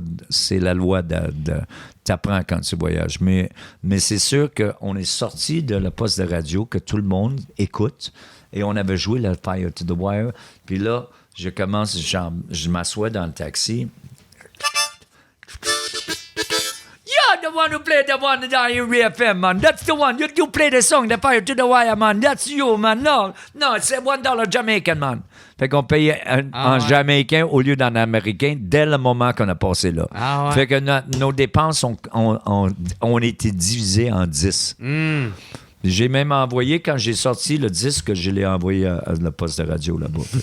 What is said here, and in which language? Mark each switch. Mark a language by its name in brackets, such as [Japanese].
[French] C'est la loi t'apprends quand tu voyages. Mais c'est sûr qu'on est sorti de la poste de radio que tout le monde écoute et on avait joué le Fire to the Wire. Puis là, je m'assois dans le taxi. [English] You're the one who played the one down in FM, man. That's the one. You play the song, the Fire to the Wire, man. That's you, man. No, it's $1 Jamaican, man. [French] Fait qu'on payait en jamaïcain au lieu d'en américain dès le moment qu'on a passé là. Fait que nos dépenses ont été divisées en 10. Mm. J'ai même envoyé, quand j'ai sorti le disque, je l'ai envoyé à le poste de radio là-bas.